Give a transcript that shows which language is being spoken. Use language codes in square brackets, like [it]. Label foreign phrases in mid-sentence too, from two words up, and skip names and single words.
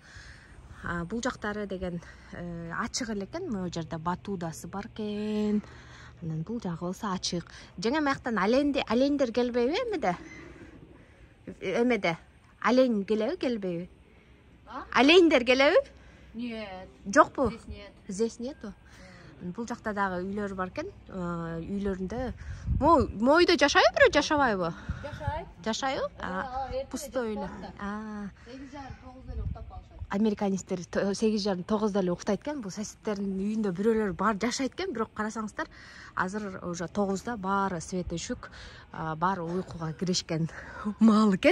[ky] Бул жактары деген ачык эле экен. Могу жерде батудасы бар экен. Анан бул жагы болсо ачык. Жеңем аяктан олендер келбейби эмеде? Олень келбейби? Олендер келеби? Нет. Жокпу? [ru] Здесь нет. Здесь нету. [ky] Бул жакта дагы үйлөр бар экен. Үйлөрүндө мойдо жашайбы, бирөө жашабайбы? Жашайбы? Пустой эле. 8:30-9:00 уктап калышат. Американецтер 8:30-9:00 эле уктайт экен. Бул соседтердин үйүндө бирөөлөр бар жашайт экен, бирок карасаңыздар, азыр уже 9:00 баары свет өчүк, баары уйкуга киришкен маал экен.